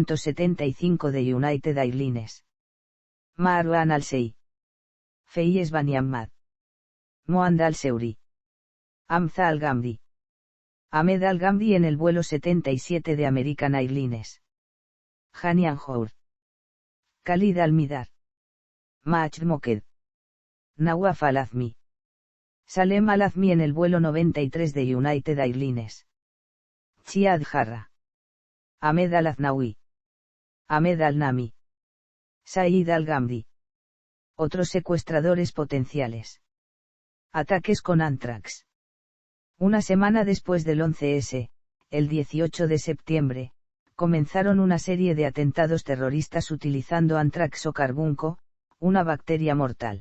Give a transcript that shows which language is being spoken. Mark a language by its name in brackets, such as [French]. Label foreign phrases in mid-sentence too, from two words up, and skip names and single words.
[Spanish] 175 de United Airlines, Marwan al-Sei, Feyez Bani Ahmad, Moand al-Seuri, Hamza al-Ghamdi, Ahmed al-Ghamdi en el vuelo 77 de American Airlines, Hani Anjour, Khalid al-Midar, Maaj Moked, Nawaf al-Azmi, Salem al-Azmi en el vuelo 93 de United Airlines, Chiad Jarra, Ahmed al-Aznawi, Ahmed al-Nami, Said al-Ghamdi. Otros secuestradores potenciales. Ataques con Anthrax. Una semana después del 11S, el 18 de septiembre, comenzaron una serie de atentados terroristas utilizando anthrax o carbunco, una bacteria mortal.